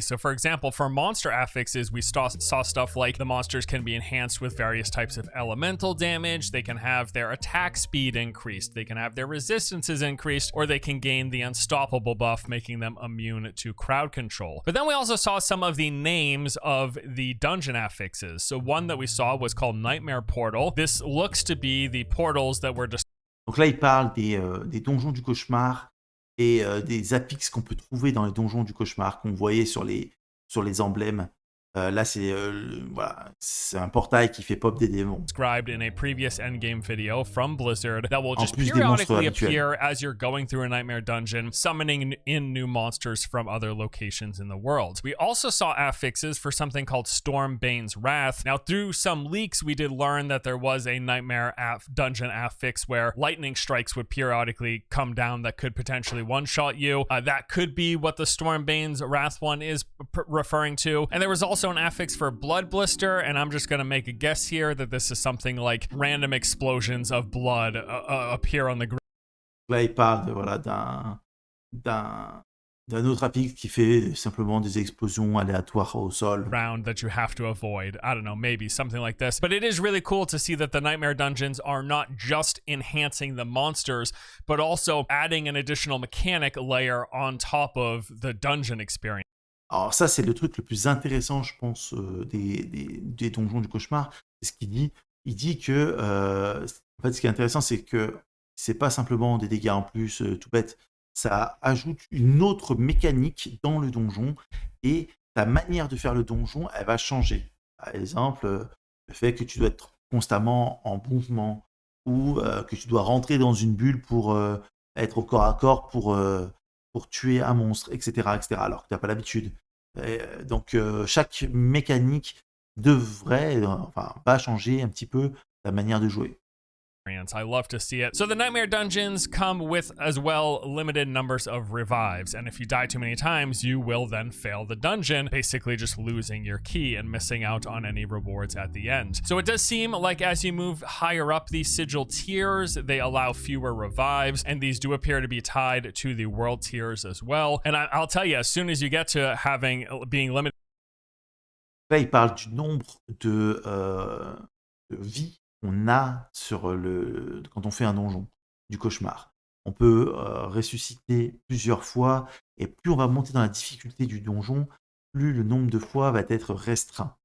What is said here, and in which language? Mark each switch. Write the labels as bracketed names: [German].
[English] So, for example, for monster affixes, we saw stuff like the monsters can be enhanced with various types of elemental damage, they can have their attack speed increased, they can have their resistances increased, or they can gain the unstoppable buff, making them immune to crowd control. But then we also saw some of the names of the dungeon affixes. So one that we saw was called Nightmare Portal. This looks to be the portals that were just... [French] Donc là, il parle des donjons du cauchemar et des affixes qu'on peut trouver dans les donjons du cauchemar qu'on voyait sur les emblèmes Là, voilà, c'est un portail qui fait pop des démons. [English] Described in a previous endgame video from Blizzard that will [French] En [English] just [French] plus des monstres [English] periodically [French] habituels. [English] appear as you're going through a nightmare dungeon, summoning in new monsters from other locations in the world. We also saw affixes for something called Stormbane's Wrath. Now, through some leaks, we did learn that there was a nightmare dungeon affix where lightning strikes would periodically come down that could potentially one-shot you. That could be what the Stormbane's Wrath one is referring to. And there was also an affix for Blood Blister, and I'm just going to make a guess here that this is something like random explosions of blood appear on the ground. [French] Là, il parle de, voilà, d'un autre affix qui fait simplement des explosions aléatoires au sol. [English] That you have to avoid. I don't know, maybe something like this. But it is really cool to see that the nightmare dungeons are not just enhancing the monsters, but also adding an additional mechanic layer on top of the dungeon experience. [French] Alors ça, c'est le truc le plus intéressant, je pense, des donjons du cauchemar. C'est ce qu'il dit. Il dit que, en fait, ce qui est intéressant, c'est que c'est pas simplement des dégâts en plus, tout bête. Ça ajoute une autre mécanique dans le donjon et ta manière de faire le donjon, elle va changer. Par exemple, le fait que tu dois être constamment en mouvement ou que tu dois rentrer dans une bulle pour être au corps à corps pour tuer un monstre, etc., etc., alors que tu n'as pas l'habitude. Donc, chaque mécanique va changer un petit peu ta manière de jouer. [English] I love to see it. So the nightmare dungeons come with as well limited numbers of revives, and if you die too many times, you will then fail the dungeon, basically just losing your key and missing out on any rewards at the end. So it does seem like as you move higher up these sigil tiers, they allow fewer revives, and these do appear to be tied to the world tiers as well. And I'll tell you, as soon as you get to being limited. [French] Là, il parle du nombre de vies qu'on a quand on fait un donjon du cauchemar. On peut ressusciter plusieurs fois, et plus on va monter dans la difficulté du donjon, plus le nombre de fois va être restreint.